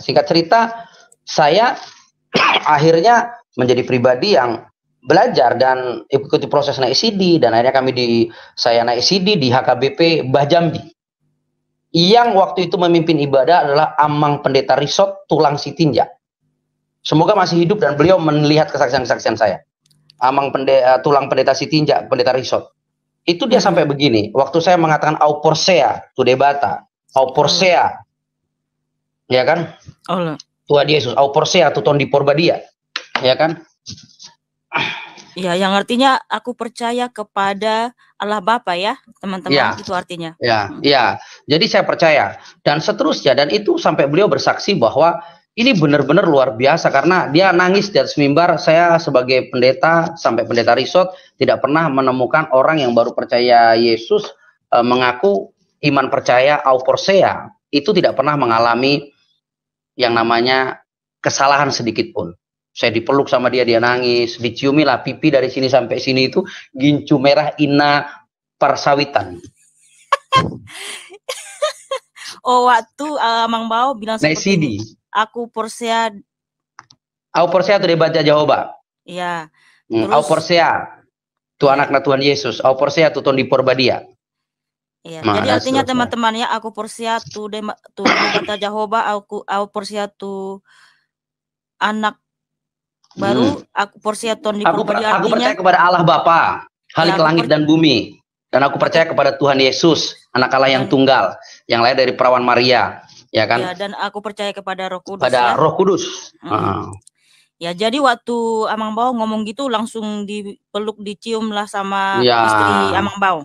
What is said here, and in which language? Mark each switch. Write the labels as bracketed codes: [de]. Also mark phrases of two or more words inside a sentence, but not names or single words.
[id] Singkat cerita, saya akhirnya menjadi pribadi yang belajar dan ikuti proses naik CD, dan akhirnya saya naik CD di HKBP Mbah Jambi. Yang waktu itu memimpin ibadah adalah Amang Pendeta Risot Tulang Sitinja. Semoga masih hidup dan beliau melihat kesaksian-kesaksian saya. Tulang Pendeta Sitinja, Pendeta Risot. Itu dia sampai begini. Waktu saya mengatakan [bbc] au porsea tu debata, au porsea, [id] ya kan? [bbc] Tuhan Yesus, au porsea tu ton di porbadia, [id] ya kan? Ya, yang artinya aku percaya kepada Allah Bapa ya, teman-teman, itu artinya. Ya. Jadi saya percaya dan seterusnya, dan itu sampai beliau bersaksi bahwa ini benar-benar luar biasa, karena dia nangis di atas mimbar. Saya sebagai pendeta, sampai Pendeta Risot, tidak pernah menemukan orang yang baru percaya Yesus mengaku iman percaya [bbc] au porsea [id] itu tidak pernah mengalami yang namanya kesalahan sedikit pun. Saya dipeluk sama dia nangis, diciumi lah pipi dari sini sampai sini itu gincu merah ina parsawitan. Waktu Mang Bao bilang seperti ini. [bbc] Aku porsea. Au porsea tu debat Jehovah. [id] Iya. [bbc] Au porsea tu anaknya Tuhan Yesus. Au porsea tu ton di porbadia. [id] Iya. Jadi artinya teman-teman ya, [bbc] aku porsea tu debat Jehovah, au porsea tu anak baru, aku porsea ton di porbadia. [id] Aku percaya kepada Allah Bapa, Khalik langit dan bumi, dan aku percaya kepada Tuhan Yesus, anak Allah yang tunggal, yang lahir dari perawan Maria. Ya kan? Ya, dan aku percaya kepada Roh Kudus. Roh Kudus. Ya, jadi waktu Amang Bao ngomong gitu langsung dipeluk, dicium lah sama istri Amang Bao.